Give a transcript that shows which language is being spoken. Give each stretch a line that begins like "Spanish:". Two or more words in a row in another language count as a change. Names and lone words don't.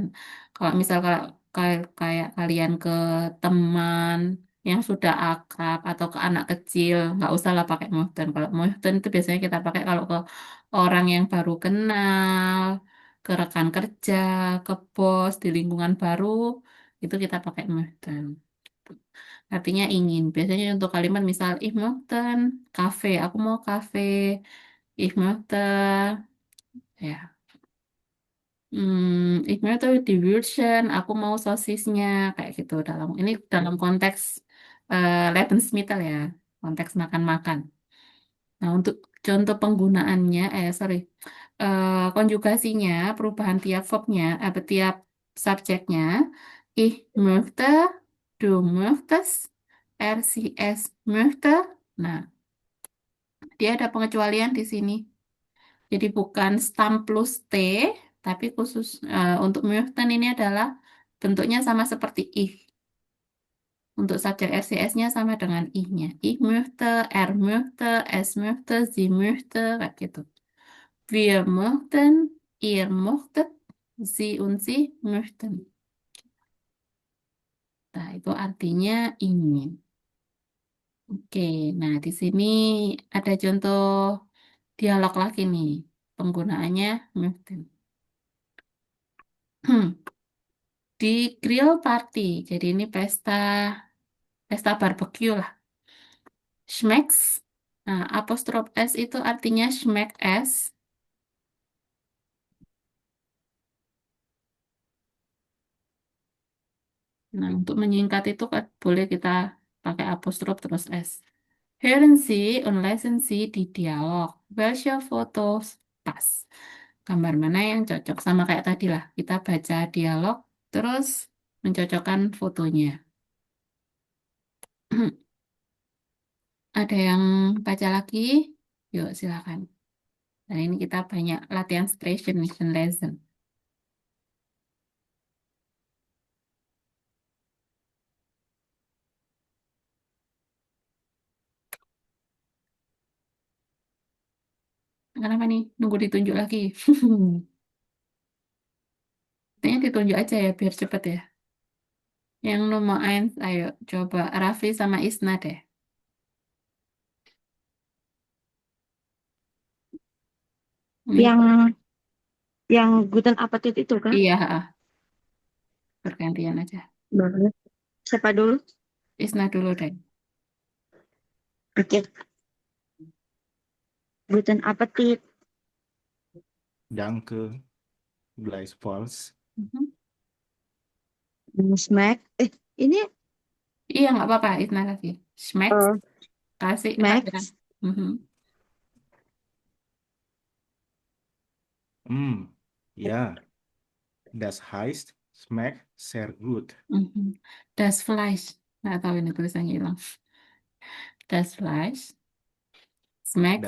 Indonesian: Kalau misal kayak kalian ke teman yang sudah akrab atau ke anak kecil, nggak usah lah pakai möchten. Kalau möchten itu biasanya kita pakai kalau ke orang yang baru kenal, ke rekan kerja, ke bos di lingkungan baru, itu kita pakai möchten. Artinya ingin. Biasanya untuk kalimat misal,
German: ich möchte kafe,
Indonesian: aku mau kafe.
German: Ich möchte, ya. Ich möchte die Würstchen,
Indonesian: aku mau sosisnya, kayak gitu. Ini dalam konteks
German: Lebensmittel ya,
Indonesian: konteks makan-makan. Nah, untuk contoh penggunaannya, konjugasinya, perubahan tiap verbnya, tiap subjeknya,
German: ich möchte, du möchtest, er, sie, es möchte.
Indonesian: Nah, dia ada pengecualian di sini. Jadi bukan stam plus T, tapi khusus untuk möchten ini adalah bentuknya sama seperti ich. Untuk subjek RCS-nya sama dengan ich-nya.
German: Ich möchte, er möchte, es möchte, sie möchte,
Indonesian: kayak gitu.
German: Wir möchten, ihr möchtet, sie und sie möchten.
Indonesian: Nah, itu artinya ingin. Oke, nah di sini ada contoh dialog lagi nih. Penggunaannya möchten. Di grill party, jadi ini pesta pesta barbeque lah. Schmecks, nah apostrof S itu artinya schmeck S. Nah, untuk menyingkat itu boleh kita pakai apostrof terus S.
German: Hören Sie und lesen Sie die Dialog. Welche Fotos pas?
Indonesian: Gambar mana yang cocok? Sama kayak tadi lah. Kita baca dialog, terus mencocokkan fotonya. Ada yang baca lagi? Yuk, silakan. Dan ini kita banyak latihan sprechen, mission lesson. Kenapa nih? Nunggu ditunjuk lagi. Kayaknya ditunjuk aja ya, biar cepet ya. Yang nomor 1, ayo coba Rafli sama Isna deh. Ini, Yang
German: Guten Appetit
Indonesian: itu kan? iya, bergantian aja. Boleh. Siapa dulu? Isna dulu deh. Oke.
German: Guten Appetit. Danke, gleichfalls. Mhm. Smack.
Indonesian: Ini Iya, nggak apa-apa, Isna lagi. Schmecks, kasih pelajaran. Max. Mhm.
German: Ja, das heißt, schmeckt sehr gut. Mhm. Das Fleisch.
Indonesian: Nggak tahu ini tulisannya hilang.
German: Das Fleisch schmeckt